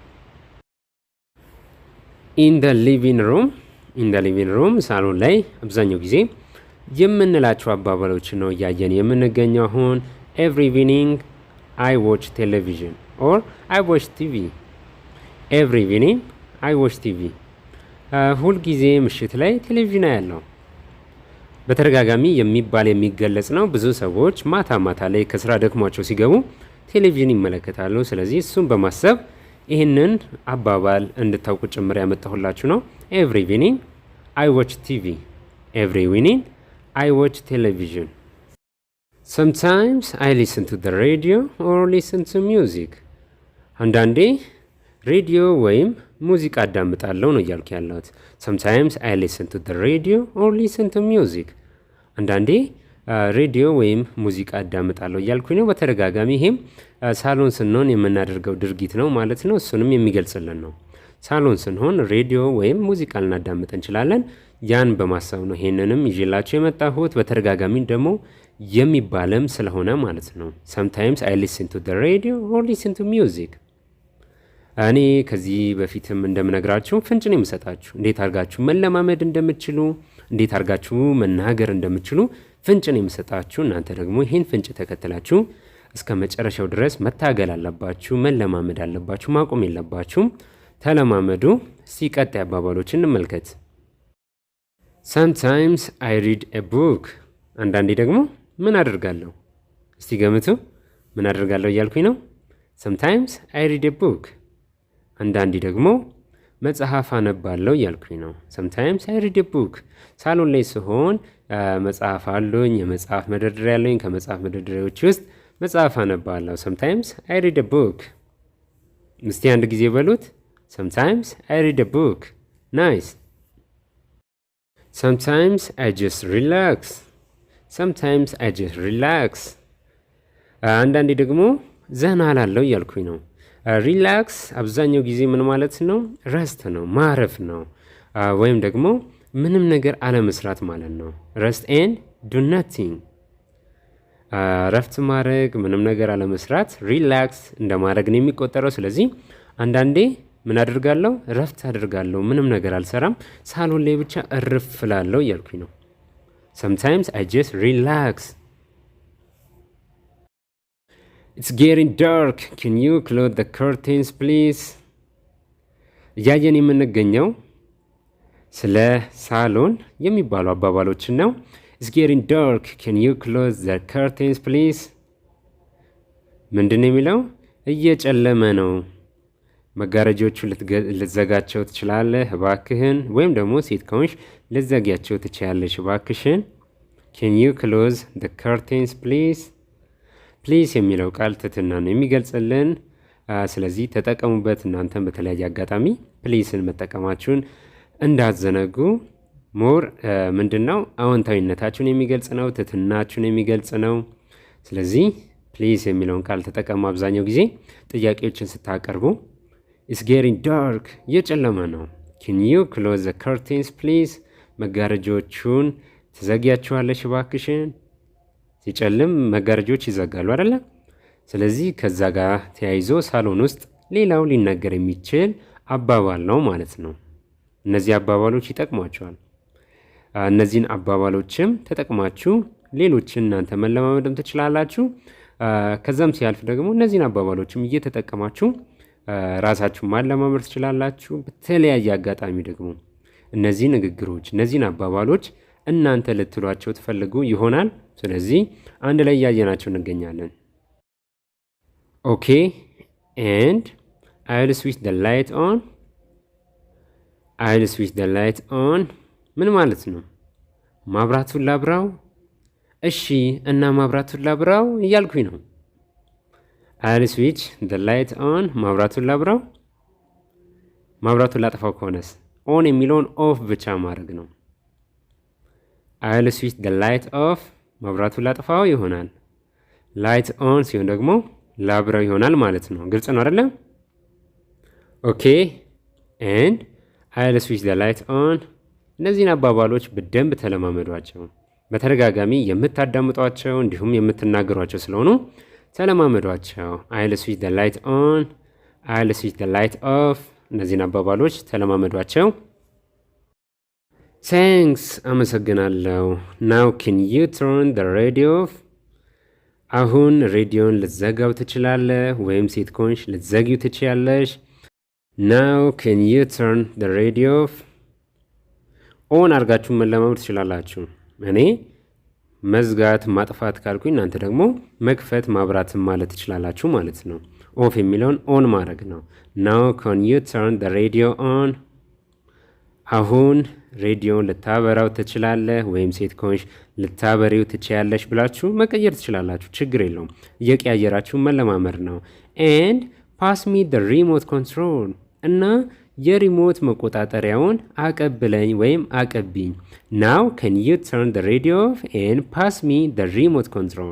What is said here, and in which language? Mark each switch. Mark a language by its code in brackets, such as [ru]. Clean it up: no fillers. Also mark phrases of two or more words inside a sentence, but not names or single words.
[en] in the living room [am] ሳሎን ላይ አብዛኛው ጊዜ የምንላቸው አባባሎችን ነው እያየን የምንገኘው። አሁን [en] every evening I watch television or I watch TV። every evening I watch TV፣ [am] ሁልጊዜ ምሽት ላይ ቴሌቪዥን ያለው በተደጋጋሚ የሚባል የሚገለጽ ነው። ብዙ ሰዎች ማታ ማታ ላይ ከስራ ደክሟቸው ሲገቡ ቴሌቪዥን ይመለከታሉ። ስለዚህ እሱን በማሰብ ይህንን አባባል እንድታውቁ ጭምር ያመጣሁላችሁ ነው። [en] every evening I watch TV፣ every evening I watch television። sometimes I listen to the radio or listen to music። [am] አንዳንዴ ሬዲዮ ወይም ሙዚቃ አዳምጣለሁ ነው እያልኩ ያለሁት። [en] sometimes I listen to the radio or listen to music። [am] አንዳንዴ ሬዲዮ ወይም ሙዚቃ አዳምጣለሁ እያልኩኝ ነው በተደጋጋሚ። ይሄም ሳሎን ስንሆን የምናደርገው ድርጊት ነው ማለት ነው። እሱንም የሚገልጽልን ነው። ሳሎን ስንሆን ሬዲዮ ወይም ሙዚቃ ልናዳምጥ እንችላለን። ያን በማሰብ ነው ይሄንንም ይዤላችሁ የመጣሁት። በተደጋጋሚ ደግሞ የሚባልም ስለሆነ ማለት ነው። [en] sometimes I listen to the radio or listen to music። [am] እኔ ከዚህ በፊትም እንደምነግራችሁ ፍንጭ ነው የምሰጣችሁ እንዴት አድርጋችሁ መለማመድ እንደምትችሉ፣ እንዴት አድርጋችሁ መናገር እንደምትችሉ ፍንጭ ነው የምሰጣችሁ። እናንተ ደግሞ ይህን ፍንጭ ተከትላችሁ እስከ መጨረሻው ድረስ መታገል አለባችሁ፣ መለማመድ አለባችሁ፣ ማቆም የለባችሁም። ተለማመዱ። ሲቀጥ አባባሎችን እንመልከት። [en] Sometimes I read a book። [am] አንዳንዴ ደግሞ ምን አደርጋለሁ? እስቲ ገምቱ። ምን አደርጋለሁ እያልኩኝ ነው? [en] Sometimes I read a book። [am] አንዳንዴ ደግሞ መጽሐፍ አነባለሁ እያልኩኝ ነው። [en] Sometimes I read a book። [am] ሳሎን ላይ ስሆን መጽሐፍ አሉኝ፣ የመጽሐፍ መደርደሪያ አለኝ። ከመጽሐፍ መደርደሪያዎች ውስጥ መጽሐፍ አነባለሁ። [en] Sometimes I read a book። [am] እስቲ አንድ ጊዜ በሉት። [en] Sometimes I read a book። [am] Nice። [en] Sometimes I just relax። Sometimes I just relax። [am] አንዳንዴ ደግሞ ዘና እላለሁ እያልኩኝ ነው። ሪላክስ አብዛኛው ጊዜ ምን ማለት ነው? ረስት ነው፣ ማረፍ ነው፣ ወይም ደግሞ ምንም ነገር አለመስራት ማለት ነው። [en] rest and do nothing። [am] ረፍት ማድረግ፣ ምንም ነገር አለመስራት ሪላክስ እንደማድረግ ነው የሚቆጠረው። ስለዚህ አንዳንዴ ምን አድርጋለሁ? ረፍት አድርጋለሁ፣ ምንም ነገር አልሰራም፣ ሳሎን ላይ ብቻ እርፍ እላለሁ እያልኩኝ ነው። [en] Sometimes I just relax። It's getting dark. Can you close the curtains please? [am] እያየን የምንገኘው ስለ ሳሎን የሚባሉ አባባሎችን ነው። [en] It's getting dark. Can you close the curtains please? [am] ምንድን ነው የሚለው? እየጨለመ ነው፣ መጋረጃዎቹን ልትዘጋቸው ትችላለህ እባክህን፣ ወይም ደግሞ ሴት ከሆንሽ ልትዘጊያቸው ትችያለሽ እባክሽን። [en] Can you close the curtains please? [am] ፕሊዝ የሚለው ቃል ትህትና ነው የሚገልጽልን። ስለዚህ ተጠቀሙበት። እናንተም በተለያየ አጋጣሚ ፕሊዝን መጠቀማችሁን እንዳትዘነጉ። ሞር ምንድነው አዎንታዊነታችሁን የሚገልጽ ነው፣ ትህትናችሁን የሚገልጽ ነው። ስለዚህ ፕሊዝ የሚለውን ቃል ተጠቀሙ። አብዛኛው ጊዜ ጥያቄዎችን ስታቀርቡ [en] It's getting dark፣ [am] እየጨለመ ነው። [en] Can you close the curtains please? [am] መጋረጃዎቹን ትዘጊያቸዋለሽ እባክሽን። ሲጨልም መጋረጃዎች ይዘጋሉ አይደለ? ስለዚህ ከዛ ጋር ተያይዞ ሳሎን ውስጥ ሌላው ሊነገር የሚችል አባባል ነው ማለት ነው። እነዚህ አባባሎች ይጠቅሟቸዋል። እነዚህን አባባሎችም ተጠቅማችሁ ሌሎችን እናንተ መለማመድም ትችላላችሁ። ከዛም ሲያልፍ ደግሞ እነዚህን አባባሎችም እየተጠቀማችሁ ራሳችሁ ማለማመድ ትችላላችሁ። በተለያየ አጋጣሚ ደግሞ እነዚህ ንግግሮች፣ እነዚህን አባባሎች እናንተ ልትሏቸው ትፈልጉ ይሆናል። ስለዚህ አንድ ላይ እያየናቸው እንገኛለን። [en] okay and I'll switch the light on። I'll switch the light on [am] ምን ማለት ነው? ማብራቱን ላብራው። እሺ እና ማብራቱን ላብራው እያልኩኝ ነው። [en] I'll switch the light on [am] ማብራቱን ላብራው። ማብራቱን ላጠፋው ከሆነስ ኦን የሚለውን ኦፍ ብቻ ማድረግ ነው። [en] I'll switch the light off [am] ማብራቱን ላጠፋው ይሆናል። [en] light on [am] ሲሆን ደግሞ ላብራው ይሆናል ማለት ነው። ግልጽ ነው አይደለም? [en] okay and I'll switch the light on። [am] እነዚህን አባባሎች በደንብ ተለማመዷቸው። በተደጋጋሚ የምታዳምጧቸው እንዲሁም የምትናገሯቸው ስለሆኑ ተለማመዷቸው። [en] I'll switch the light on፣ I'll switch the light off። [am] እነዚህን አባባሎች ተለማመዷቸው። Thanks፣ አመሰግናለሁ። [en] Now can you turn the radio off? [am] አሁን ሬዲዮን ልትዘጋው ትችላለህ፣ ወይም ሴት ከሆንሽ ልትዘጊው ትችያለሽ። [en] Now can you turn the radio off? [am] ኦን አድርጋችሁ መለማመድ ትችላላችሁ። እኔ መዝጋት ማጥፋት ካልኩኝ እናንተ ደግሞ መክፈት ማብራትም ማለት ትችላላችሁ ማለት ነው። ኦፍ የሚለውን ኦን ማድረግ ነው። [en] Now can you turn the radio on? [am] አሁን ሬዲዮን ልታበራው ትችላለህ፣ ወይም ሴት ከሆንሽ ልታበሪው ትችያለሽ ብላችሁ መቀየር ትችላላችሁ። ችግር የለውም። እየቀያየራችሁ መለማመድ ነው። [en] And pass me the remote control። [am] እና የሪሞት መቆጣጠሪያውን አቀብለኝ ወይም አቀቢኝ። [en] Now can you turn the radio off and pass me the remote control?